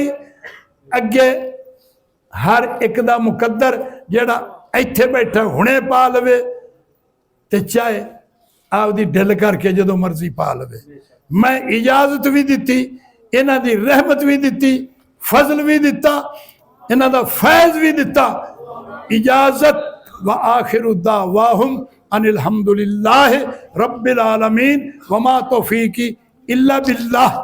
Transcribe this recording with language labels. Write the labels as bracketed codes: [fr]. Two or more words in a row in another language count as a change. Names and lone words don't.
[pa] اگے ہر ایک دا مقدر جیڑا اتھے بیٹھا ہݨے پا لوے تے چاہے آپدی ڈھل کر کے جدوں مرضی پا لوے. میں اجازت بھی دتی، انہاں دی رحمت بھی دتی، فضل بھی دتا، انہاں دا فیض بھی دتا. [ar] इजाजत وآخر دعواهم أن الحمد لله رب العالمين وما توفيقي إلا بالله.